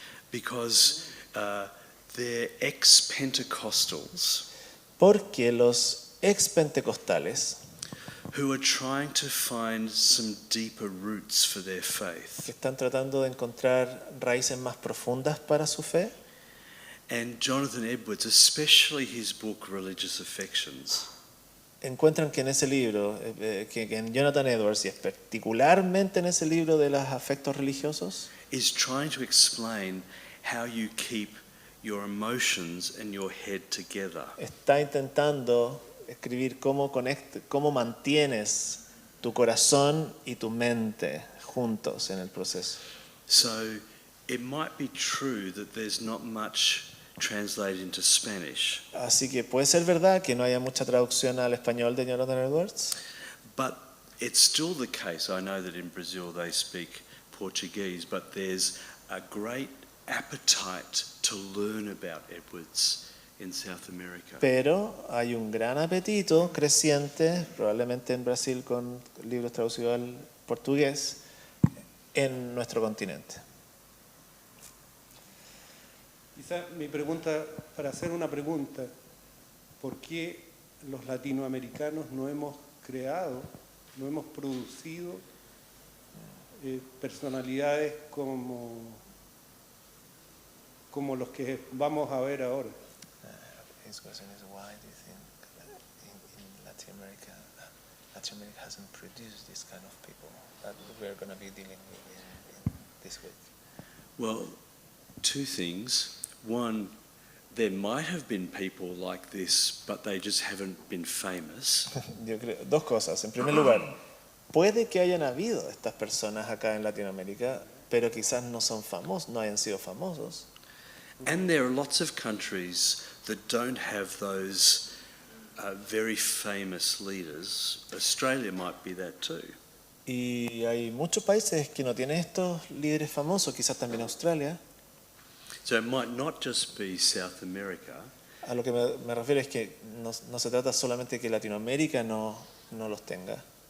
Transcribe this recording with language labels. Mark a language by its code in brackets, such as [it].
[en] Because they're ex-Pentecostals [es] Porque los ex-pentecostales [en] who are trying to find some deeper roots for their faith. [es] que están tratando de encontrar raíces más profundas para su fe. [en] And Jonathan Edwards, especially his book Religious Affections, [es] Encuentran que en ese libro, que en Jonathan Edwards, y particularmente en ese libro de los afectos religiosos, [en] is trying to explain how you keep your emotions and your head together. [es] está intentando escribir cómo mantienes tu corazón y tu mente juntos en el proceso. [en] So it might be true that there's not much translated into Spanish, [es] Así que puede ser verdad que no haya mucha traducción al español de Jonathan Edwards, [en] but it's still the case. I know that in Brazil they speak Portuguese, but there's a great appetite to learn about Edwards in South America. [es] pero hay un gran apetito creciente, probablemente en Brasil con libros traducidos al portugués, en nuestro continente. Quizá mi pregunta, para hacer una pregunta, ¿por qué los latinoamericanos no hemos creado, no hemos producido personalidades como los que vamos a ver ahora? [en] His question is, why do you think in Latin America hasn't produced this kind of people that we're going to be dealing with in this week? Well, two things. One, there might have been people like this, but they just haven't been famous. [es] Yo creo, dos cosas. En primer lugar, puede que hayan habido estas personas acá en Latinoamérica, pero quizás no son famosos, no hayan sido famosos. [en] And there are lots of countries that don't have those very famous leaders. Australia might be that too. [es] Y hay muchos países que no tienen estos líderes famosos, quizás también Australia. [en] So it might not just be South America, [es] A lo que me refiero es que no se trata solamente de que Latinoamérica no los tenga.